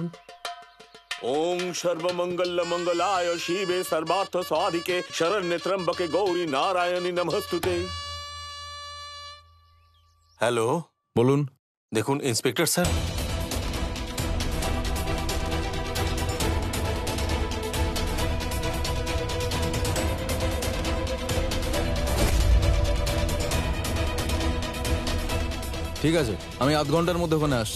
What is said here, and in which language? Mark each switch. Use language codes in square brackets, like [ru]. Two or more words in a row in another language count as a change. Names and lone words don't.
[sa] ओम सर्वमंगल मंगलाय शिवे सर्वार्थ साधिके शरण्ये त्र्यंबके गौरी नारायणी नमस्तुते। [bn] হ্যালো, বলুন। দেখুন ইন্সপেক্টর স্যার। ঠিক আছে, আমি আধ ঘন্টার মধ্যে ওখানে আসছি।